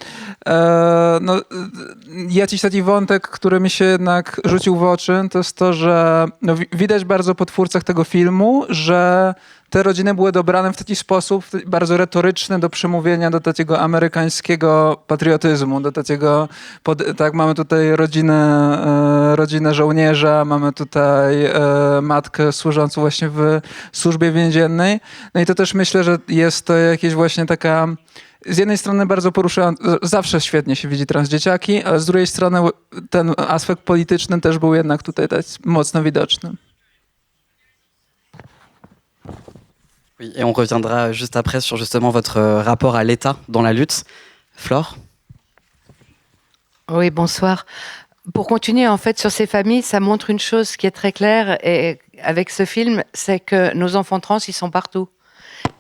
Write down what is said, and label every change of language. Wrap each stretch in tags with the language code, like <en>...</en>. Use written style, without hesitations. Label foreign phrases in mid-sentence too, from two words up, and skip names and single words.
<pl>Jakiś taki wątek, który mi się jednak rzucił w oczy, to jest to, że widać bardzo po twórcach tego filmu, że te rodziny były dobrane w taki sposób bardzo retoryczny do przemówienia do takiego amerykańskiego patriotyzmu, do takiego, tak, mamy tutaj rodzinę żołnierza, mamy tutaj matkę służącą właśnie w służbie więziennej. No i to też myślę, że jest to jakieś właśnie taka z jednej strony bardzo poruszające, zawsze świetnie się widzi transdzieciaki, ale z drugiej strony ten aspekt polityczny też był jednak tutaj tak mocno widoczny.</pl> <fr>Oui, et on reviendra juste après sur justement votre rapport à l'État dans la lutte. Flore? Oui, bonsoir. Pour continuer en fait sur ces familles, ça montre une chose qui est très claire et avec ce film, c'est que nos enfants trans, ils sont partout.</fr>